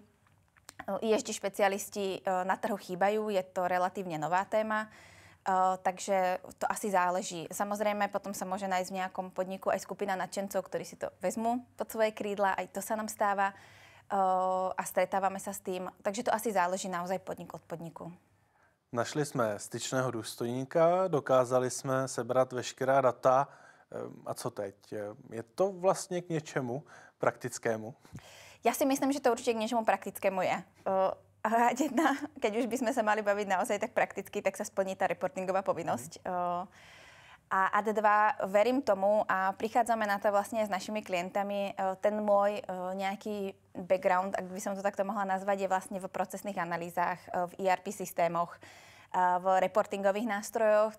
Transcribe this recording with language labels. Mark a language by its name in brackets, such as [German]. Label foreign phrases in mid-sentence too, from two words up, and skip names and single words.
[Slovak] ESG špecialisti na trhu chýbajú, je to relatívne nová téma. Takže to asi záleží. Samozrejme, potom sa môže nájsť v nejakom podniku aj skupina nadšencov, ktorí si to vezmú pod svoje krídla, aj to sa nám stáva. a stretávame sa s tým. Takže to asi záleží naozaj podnik od podniku. [Czech] Našli jsme styčného důstojníka, dokázali jsme sebrat veškerá data. A co teď? Je to vlastně k něčemu praktickému? [Slovak] Ja si myslím, že to určite k niečomu praktickému je. Keď už by sme sa mali baviť naozaj tak prakticky, tak sa splní tá reportingová povinnosť. A ad 2, verím tomu a prichádzame na to vlastne s našimi klientami. Ten môj nejaký background, ak by som to takto mohla nazvať, je vlastne v procesných analýzach, v ERP systémoch, v reportingových nástrojoch.